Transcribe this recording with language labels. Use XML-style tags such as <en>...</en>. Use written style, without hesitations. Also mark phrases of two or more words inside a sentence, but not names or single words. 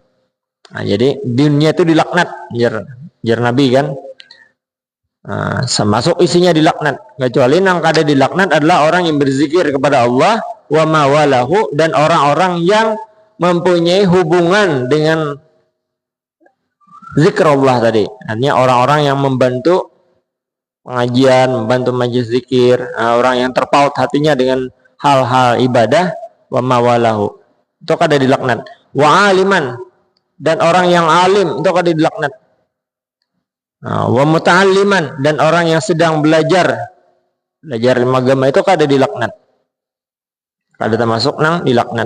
<id>Nah, jadi dunia itu dilaknat, jar Nabi kan, masuk isinya dilaknat, kecuali yang kada dilaknat adalah orang yang berzikir kepada Allah,</id> <ar>wa mawalahu,</ar> <id>dan orang-orang yang mempunyai hubungan dengan zikrullah tadi, artinya orang-orang yang membantu pengajian, membantu majelis zikir, orang yang terpaut hatinya dengan hal-hal ibadah,</id> <ar>wa mawalahu,</ar> <id>itu kada dilaknat.</id> <ar>Wa aliman,</ar> <id>dan orang yang alim itu kada dilaknat.</id> <ar>Wa muta'alliman,</ar> <id>dan orang yang sedang belajar ilmu agama itu kada dilaknat, kada termasuk nang dilaknat.</id>